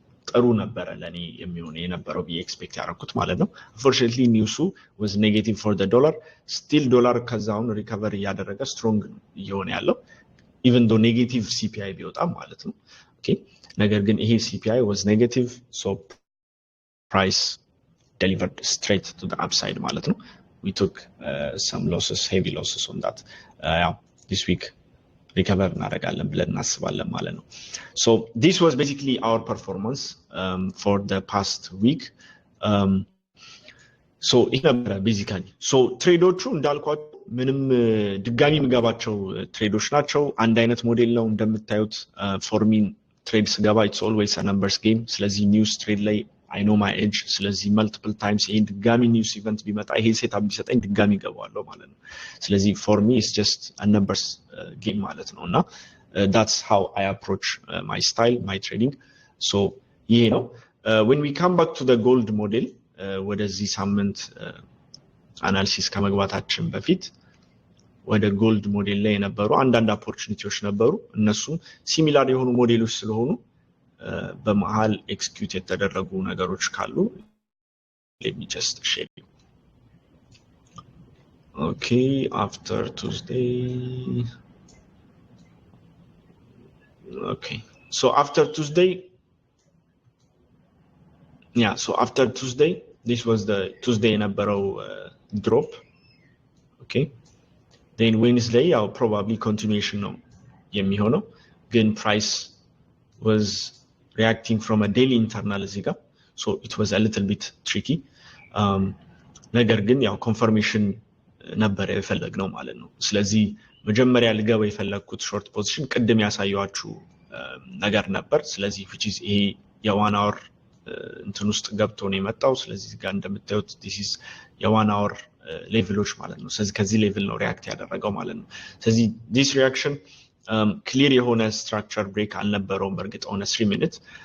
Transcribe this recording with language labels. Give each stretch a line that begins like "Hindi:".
Amharic: ጥሩ ነበረ ለኔ የሚሆነ የነበረው ብዬ ኤክስፔክት ያደረኩት ማለት ነው unfortunately ኒውሱ was negative for the dollar still ዶላር ከዛውን ሪከቨሪ ያደረገ ስትሮንግ እየሆነ ያለው even though negative CPI ቢወጣ ማለት ነው okay ነገር ግን ይሄ CPI was negative so price delivered straight to the upside ማለት ነው
English: we took some losses, heavy losses on that.
Amharic: This week recover እናደርጋለን ብለን እናስባለን ማለት ነው.
English: So this was basically our performance for the past week.
Amharic: So ይሄ ነበር basically. So ትሬዶቹ እንዳልኳችሁ ምንም ድጋሚ የሚገባቸው ትሬዶች ናቸው። አንድ አይነት ሞዴል ነው እንደምታዩት። for me trade ስገባ it's always a numbers game. ስለዚህ ኒውስ ትሬድ ላይ I know my edge. ስለዚህ multiple times ይሄን ድጋሚ ኒውስ ኢቨንት ቢመጣ ይሄ ሴትአፕ ቢሰጠኝ ድጋሚ ገባዋለሁ ማለት ነው። ስለዚህ for me it's just a numbers game ማለት ነውና that's how I approach my style, my trading. So ይሄ ነው. When we come back to the gold model ወደዚህ ሳምንት አናሊሲስ ከመግባታችን በፊት ወደ ጎልድ ሞዴል ላይ የነበሩ አንዳንድ ኦፖርቹኒቲዎች ነበሩ። እነሱም ሲሚላር የሆኑ ሞዴሎች ስለሆኑ በመሃል ኤክስኪዩት የተደረጉ ነገሮች ካሉ let me just share you.
English: Okay, after Tuesday. Okay, so after Tuesday, after Tuesday, this was the Tuesday number drop. Okay, then Wednesday I'll probably continuation ነው የሚሆነው ግን price was reacting from a daily internal ziga, so it was a little bit tricky.
Amharic: ነገር ግን ያው ኮንፈርሜሽን ነበር የፈለግነው ማለት ነው። ስለዚህ መጀመሪያ ልገባ የፈለኩት ሾርት ፖዚሽን ቅድም ያሳየዋችሁ ነገር ነበር። ስለዚህ which is ይሄ የ1 hour እንትን ውስጥ ገብቶ ነው የመጣው። ስለዚህ ጋር እንደምታዩት this is የ1 hour ሌቭሎች ማለት ነው። ስለዚህ ከዚህ ሌቭል ነው ሪአክት ያደረገው ማለት ነው። ስለዚህ this reaction ክሊር የሆነ ስትራክቸር ብሬክ አልነበረውም በርግጥ on a 3 minute